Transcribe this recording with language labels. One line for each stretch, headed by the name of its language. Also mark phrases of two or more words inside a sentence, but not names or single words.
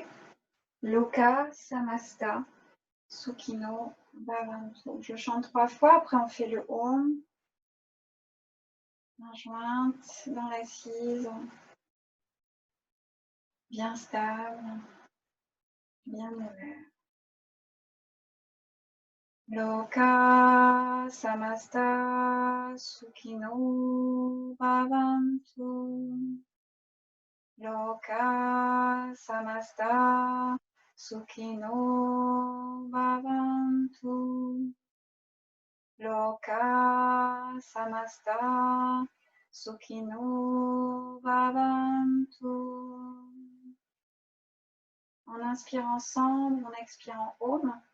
Sanskrit: Loka Samasta Sukhino Bhavantu.
French: Je chante 3 fois, après on fait le Om. Main jointe dans l'assise, bien stable, bien ouvert.
Sanskrit: Loka Samasta Sukhino Bhavantu. Loka Samasta Sukhino Bhavantu. Loka Samasta Sukhino Bhavantu.
French: On inspire ensemble, on expire en Om.